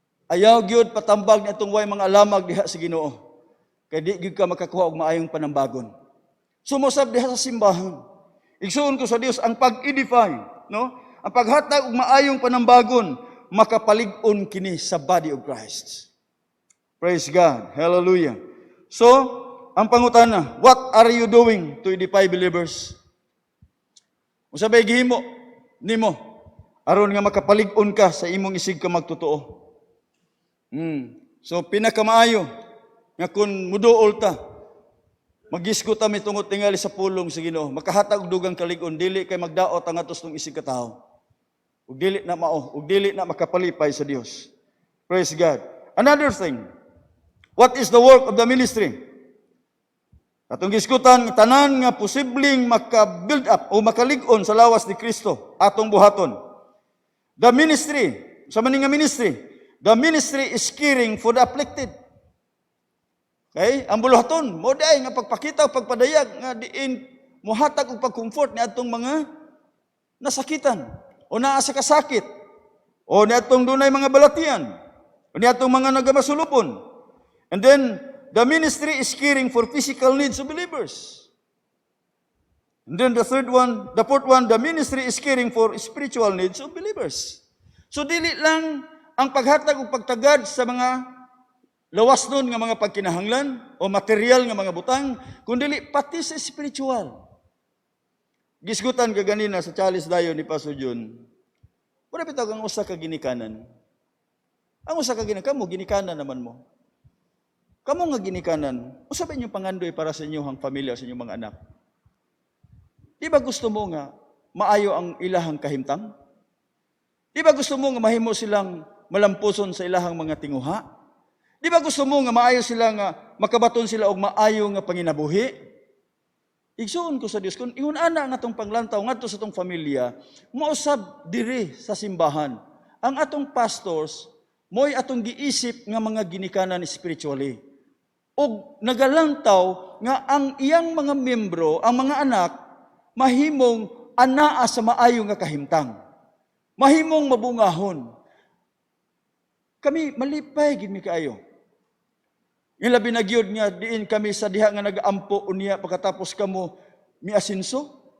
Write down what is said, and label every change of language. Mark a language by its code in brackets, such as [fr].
[ceb] Ayaw gyud patambag ni atong way mga alamag diha sa Ginoo. Kay di gyud ka makakuha og maayong panambagon. Sumusab diha sa simbahan. Igsuon ko sa Dios ang pag-edify, no? Ang paghatag og maayong panambagon makapalig-on kini sa body of Christ. [en] Praise God. Hallelujah. So, [ceb] ang pangutana, [en] what are you doing to edify believers? [ceb] Unsa bay gihimo nimo aron nga makapalig-on ka sa imong isig ka magtotoo? So pinakamaayo nga kun muduol ta, magisgo ta mitungod tingali sa pulong sa Ginoo, makahatag og dugang kalig-on, dili kay magdaot ang atos ng isig ka tawo. Ug dili na mao, ug dili na makapalipay sa Dios. Praise God. [en] Another thing, what is the work of the ministry? [ceb] Atong giskutan tanan nga posibleng maka-build up o makalig-on sa lawas ni Kristo atong buhaton. [en] The ministry, [ceb] sa maning nga ministry, [en] the ministry is caring for the afflicted. Okay? [ceb] Ang buluhaton, mo day nga pagpakita o pagpadayag nga diin muhatag og pag-comfort ni atong mga nasakitan o naa sa kasakit o ni atong dunay mga balatian o ni atong mga nagamasulupon. [en] And then the ministry is caring for physical needs of believers. And then the fourth one, the ministry is caring for spiritual needs of believers. [ceb] So dili lang ang paghatag o pagtagad sa mga lawas nun nga mga pagkinahanglan o material nga mga butang, kundi pati sa spiritual. Gisgutan ka ganina sa chalice dayon ni Pastor Jun. Wala bitaw kang usa ka ginikanan. Ang usa ka ginikanan, kamo ginikanan naman mo. Kamo nga ginikanan, usa ba inyong pangandoy para sa inyong pamilya, sa inyong mga anak? Di ba gusto mo nga maayo ang ilahang kahimtang? Di ba gusto mo nga mahimo silang malampuson sa ilahang mga tinguha? Di ba gusto mo nga maayo sila nga makabaton sila og maayo nga panginabuhi? Igsuon ko sa Dios kun ingon ana nga atong panglantaw ngadto sa atong pamilya, mousab diri sa simbahan. Ang atong pastors mo'y atong giisip nga mga ginikanan spiritually. Og nagalantaw nga ang iyang mga membro, ang mga anak, mahimong anaa sa maayo nga kahimtang. Mahimong mabungahon. Kami malipay gid mi kaayo. Ilabi na gyud nga diin kami sa diha nga nagaampo unya pagkatapos kamo miasinso.